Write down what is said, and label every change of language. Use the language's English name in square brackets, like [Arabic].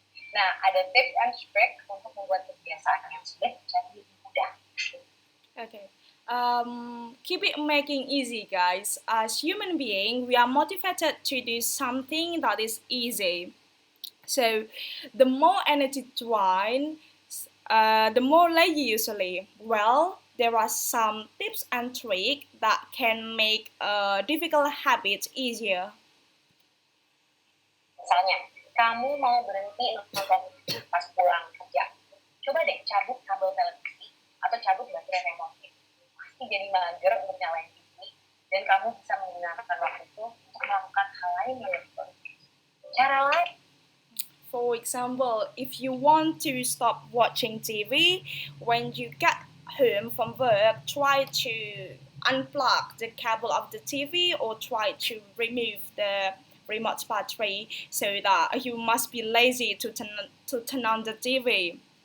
[Indonesian] Nah, ada tips and trick untuk membuat kebiasaan yang sudah jadi mudah. [English] Okay. Keep it making easy, guys. As human being, we are motivated to do something that is easy. So, the more energy drained, the more lazy usually. Well, there are some tips and tricks that can make difficult habits easier. [Indonesian] Misalnya, kamu mau berhenti nonton pas pulang kerja. Coba deh cabut kabel televisi atau cabut baterai remote. Pasti jadi mager untuk nyalain TV dan kamu bisa menggunakan waktu itu untuk melakukan hal lain yang lebih produktif. Cara lain, [English] For example, if you want to stop watching TV, when you get home from work, try to unplug the cable of the TV or try to remove the remote battery so that you must be lazy to turn on the TV.